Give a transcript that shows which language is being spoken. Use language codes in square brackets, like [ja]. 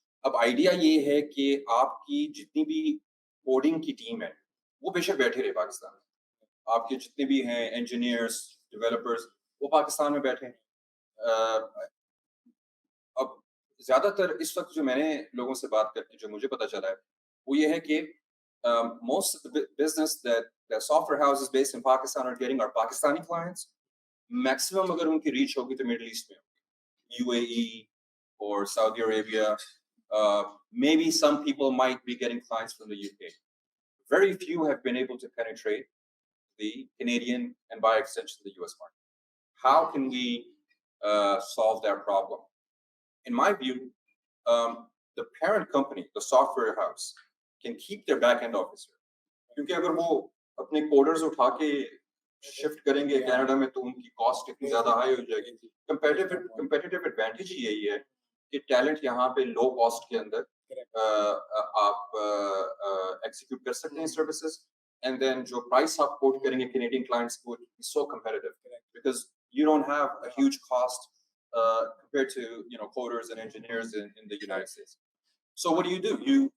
[hi] अब आइडिया ये है कि आपकी जितनी भी कोडिंग की टीम है वो बेशक बैठे रहे पाकिस्तान में, आपके जितने भी हैं इंजीनियर्स, डेवलपर्स, वो पाकिस्तान में बैठे हैं. अब ज्यादातर इस वक्त जो मैंने लोगों से बात करके जो मुझे पता चला है वो ये है कि [en] most of the business that software houses based in Pakistan are getting are Pakistani clients. [hi] Maximum अगर उनकी reach होगी तो Middle East में होगी, UAE or Saudi Arabia. [en] Maybe some people might be getting clients from the UK. Very few have been able to penetrate the Canadian and by extension the US market. How can we solve that problem? In my view, the parent company, the software house, can keep their back-end office here. [hi] क्योंकि अगर वो अपने coders उठा के shift करेंगे Canada में तो उनकी कॉस्ट इतनी ज्यादा हाई हो जाएगी. कंपेटिटिव एडवांटेज ही यही है कि टैलेंट यहाँ पे लो कॉस्ट के अंदर आप एग्जीक्यूट कर सकते हैं सर्विसेज, and then जो price आप quote करेंगे Canadian clients को [en] is so competitive because you don't have a huge cost compared to coders and engineers in the United States. So what do?